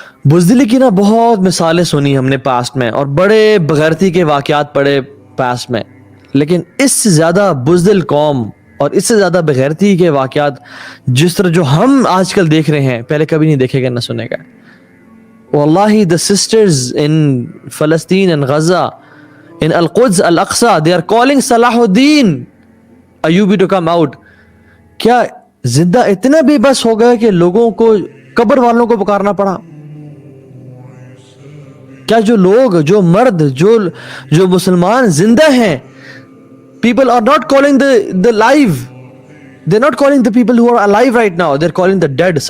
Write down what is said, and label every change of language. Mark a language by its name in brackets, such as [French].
[Urdu] بزدلی کی نا بہت مثالیں سنی ہم نے پاسٹ میں, اور بڑے بغیرتی کے واقعات پڑھے پاسٹ میں, لیکن اس سے زیادہ بزدل قوم اور اس سے زیادہ بغیرتی کے واقعات جس طرح جو ہم آج کل دیکھ رہے ہیں پہلے کبھی نہیں دیکھے گا نہ سنے گا. [English] واللہ the sisters in Palestine and Gaza, in Al-Quds, Al-Aqsa, they are calling Salahuddin Ayyubi to come out. [Urdu] کیا زندہ اتنا بے بس ہو گیا کہ لوگوں کو, قبر والوں کو پکارنا پڑا؟ کیا جو لوگ, جو مرد, جو مسلمان زندہ ہیں, [English] people are not calling the live, they're not calling the people who are alive right now, they're calling the dead.